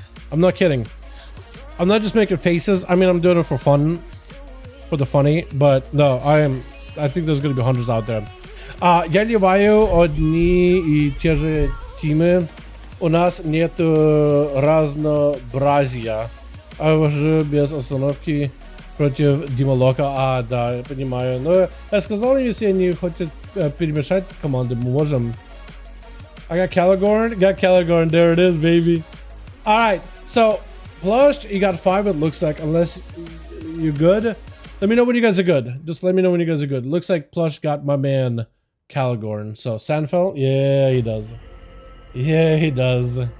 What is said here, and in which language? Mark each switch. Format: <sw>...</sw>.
<en>I'm not kidding. I'm not just making faces. I mean, I'm doing it for fun, for the funny. But no, I think there's gonna be hunters out there.</en> <ru>Я ливаю одни и те же тимы. У нас нету разнообразия. А уже без остановки. Против Дималока, да, я понимаю. Но я сказал, если они хотят перемешать команды, мы можем.</ru> <en>I got Caligorn, there it is, baby. Alright, so, Plush, you got 5, it looks like, unless you're good. Let me know when you guys are good. Just let me know when you guys are good. Looks like Plush got my man, Caligorn. So, Sandfell, yeah, he does. Yeah, he does.</en>